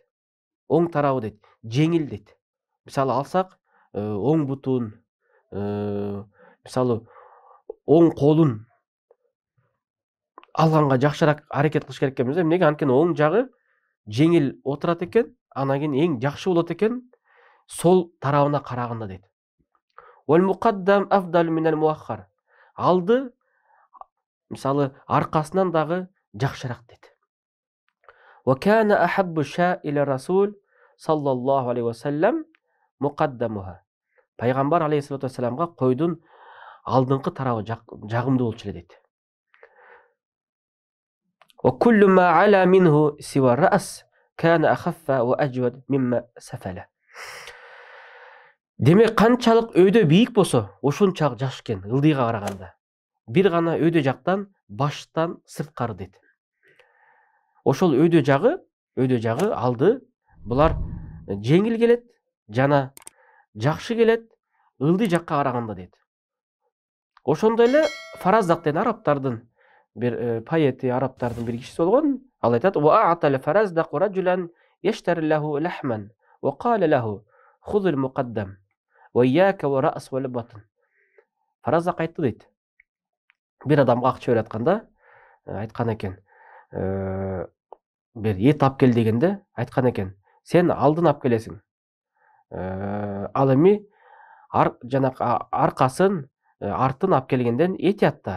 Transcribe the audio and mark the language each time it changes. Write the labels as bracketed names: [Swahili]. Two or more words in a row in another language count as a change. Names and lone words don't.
[Kyrgyz] Оң тарабы дейт, жеңил дейт. Мисалы алсак, оң бутун, мисалы, оң колун алганга жакшыраак аракет кылыш керек экенбиз. Эмнеге? Анткени оң жагы жеңил отурат экен, анан кийин эң жакшы болот экен сол тарабына караганда дейт. [Arabic] والمقدم أفضل من المؤخر. [Kyrgyz] Алды, мисалы, аркасынан дагы жакшыраак дейт. [Arabic] وكان أحب الشاء إلى رسول الله صلى الله عليه وسلم مقدمها. [Kyrgyz] Пайгамбар [Arabic] عليه الصلاة والسلام [Kyrgyz] койдун алдыңкы тарабы жагымдуу болчу эле дейт. [Arabic] وكل ما علا منه سوى الرأس كان أخف وأجود مما سفل. [Kyrgyz] Демек, канчалык өйдө бийик болсо, ошончалык жакшы экен ылдыйга караганда. Бир гана өйдө жактан, баштан сырткары дейт. Ошол өйдө жагы алды, булар жеңил келет, жана жакшы келет ылдый жакка караганда дейт. Ошондой эле Фараздак деген арабтардын бир поэти, арабтардын бир кишиси болгон. Ал айтат: [Arabic] "وأتى الفرزدق رجلا يشتري له لحما وقال له خذ المقدم وإياك والرأس والبطن." [Kyrgyz] Фараздак айтты дейт. Бир адамга акча берип атканда айткан экен: бир эт алып кел дегенде айткан экен: "Сен алдын алып келесиң. Ал эми аркасын, артын алып келгенден этият да.